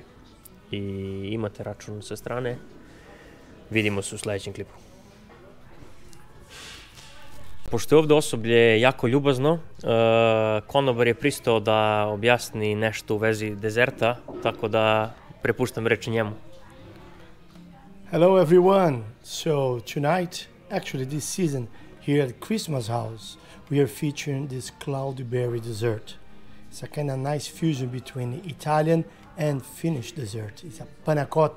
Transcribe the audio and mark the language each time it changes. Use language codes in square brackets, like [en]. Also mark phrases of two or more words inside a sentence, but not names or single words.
[sr] I imate račun sa strane, vidimo se u sljedećem klipu. Pošto je ovdje osoblje jako ljubazno, konobar je pristao da objasni nešto u vezi dezerta, tako da prepuštam reč njemu. [en] Hello everyone. So tonight, actually this season, here at Christmas House, we are featuring this cloudberry dessert. It's a kind of nice fusion between Italian and Finnish dessert. It's a panna cotta.